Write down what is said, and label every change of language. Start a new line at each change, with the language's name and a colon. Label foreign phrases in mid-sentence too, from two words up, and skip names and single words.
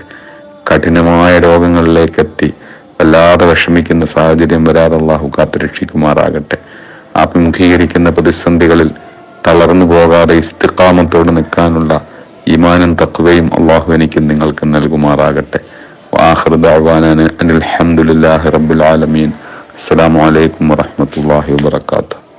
Malayalam: കഠിനമായ രോഗങ്ങളിലേക്ക് എത്തി വല്ലാതെ വിഷമിക്കുന്ന സാഹചര്യം വരാതെ അള്ളാഹു കാത്തുരക്ഷിക്കുമാറാകട്ടെ. അഭിമുഖീകരിക്കുന്ന പ്രതിസന്ധികളിൽ തളർന്നു പോകാതെ ഇസ്തിഖാമത്തോട് നിൽക്കാനുള്ള ഈമാനും തഖ്വയും അള്ളാഹു എനിക്കും നിങ്ങൾക്ക് നൽകുമാറാകട്ടെ.
Arabic: وآخر دعوانا أن الحمد لله رب العالمين. السلام عليكم ورحمة الله وبركاته.